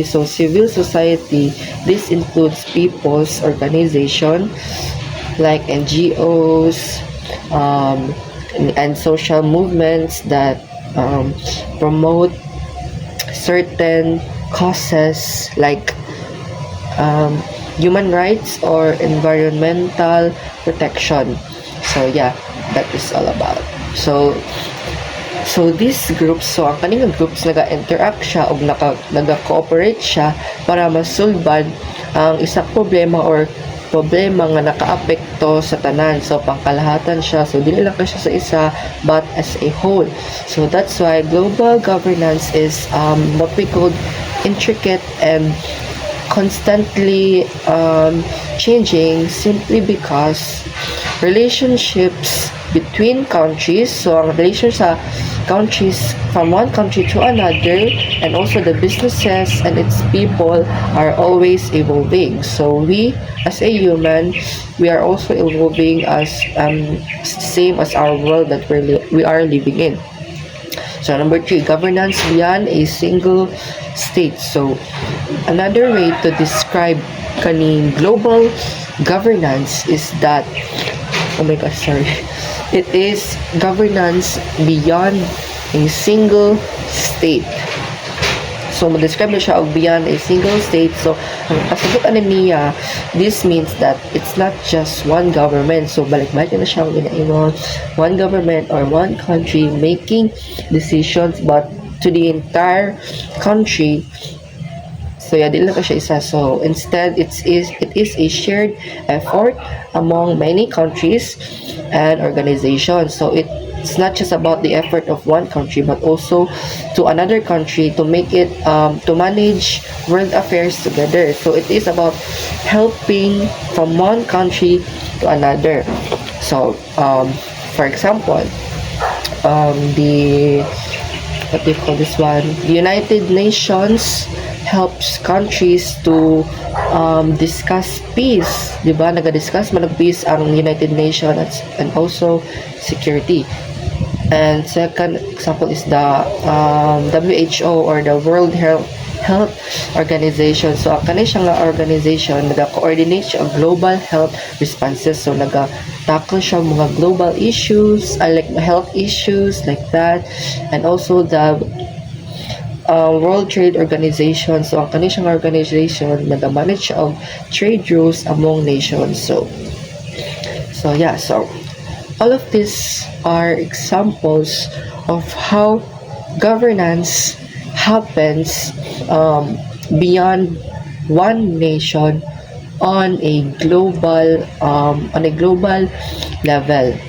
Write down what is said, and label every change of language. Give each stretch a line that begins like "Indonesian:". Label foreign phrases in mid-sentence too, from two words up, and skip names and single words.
English: So civil society, this includes people's organization like NGOs, and social movements that promote certain causes like human rights or environmental protection. So yeah, that is all about. So these groups,
Cebuano: so ang kaning groups naga-interact siya o naga-cooperate siya para masulban ang isang problema or problema nga nakaapekto sa tanan. So pangkalahatan siya. So dili lang siya sa isa
English: but as a whole. So that's why global governance is what we call intricate and constantly changing simply because relationships between countries,
Cebuano: so ang relation sa countries
English: from one country to another, and also the businesses and its people are always evolving. So we as a human, we are also evolving as same as our world that we are living in. So number 3, governance beyond a single state. So another way to describe kaning global governance is that, oh my gosh, sorry, it is governance beyond a single state.
Cebuano: So mo-describe na siya og
English: beyond a single state.
Cebuano: So ang kasagutan niya,
English: this means that it's not just one government.
Cebuano: So balik-balik na siya ang ginaingon,
English: one government or one country making decisions, but to the entire country. So yeah,
Cebuano: dili lang ka siya isa.
English: So instead, it is a shared effort among many countries and organizations. So it's not just about the effort of one country, but also to another country to make it to manage world affairs together. So it is about helping from one country to another. So for example, the what do you call this one? The United Nations helps countries to discuss peace,
Cebuano: di ba? Naga-discuss man peace ang United Nations
English: and also security. And second example is the WHO or the World Health Organization.
Cebuano: So ang kanina siyang organization naga-coordinate siya ang
English: global health responses.
Cebuano: So naga-tackle siya mga
English: global issues, like health issues like that, and also the World Trade Organization.
Cebuano: So ang kanina siyang organization naga-manage siya
English: of trade rules among nations. So yeah, so all of these are examples of how governance happens beyond one nation on a global level.